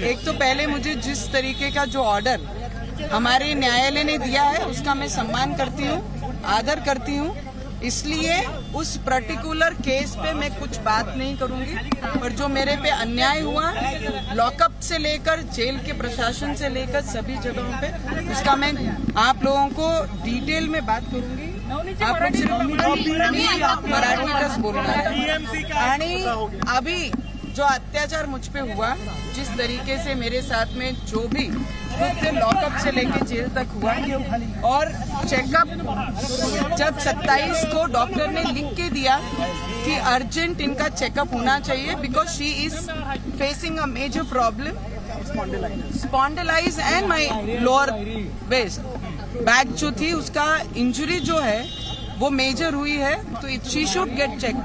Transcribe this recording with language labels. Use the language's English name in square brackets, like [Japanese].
[Hindi] एक तो पहले मुझे जिस तरीके का जो ऑर्डर हमारे न्यायालय ने दिया है उसका मैं सम्मान करती हूँ, आदर करती हूँ, इसलिए उस पर्टिकुलर केस पे मैं कुछ बात नहीं करूंगी। पर जो मेरे पे अन्याय हुआ लॉकअप से लेकर जेल के प्रशासन से लेकर सभी जगहों पे, उसका मैं आप लोगों को डिटेल में बात करूंगी। [Marathi] आप लोग सिर्फ मराठीतच बोलणार आहे। [Hindi] आणि अभी जो अत्याचार मुझ पे हुआ, जिस तरीके से मेरे साथ में जो भी कृत्य लॉकअप से लेके जेल तक हुआ और चेकअप जब 27 को डॉक्टर ने लिख के दिया कि अर्जेंट इनका चेकअप होना चाहिए [English] because she is facing a major problem spondylosis and my lower waist back [Hindi] जो थी उसका इंजरी जो है वो मेजर हुई है, तो [English] She should get check.